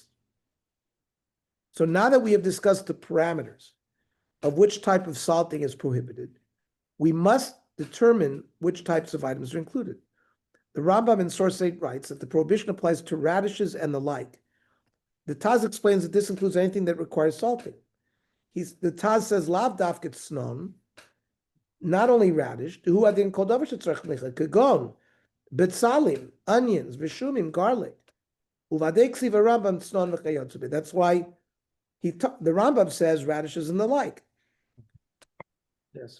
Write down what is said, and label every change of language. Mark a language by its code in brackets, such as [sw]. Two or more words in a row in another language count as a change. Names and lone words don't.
[en] So now that we have discussed the parameters of which type of salting is prohibited, we must determine which types of items are included. The Rambam in Source 8 writes that the prohibition applies to radishes and the like. The Taz explains that this includes anything that requires salting. The Taz says, [he] לאו דווקא צנון, [en] not only radish, [he] כגון, בצלים, [en] onions, vishumim, garlic. That's why the Rambam says radishes and the like. Yes.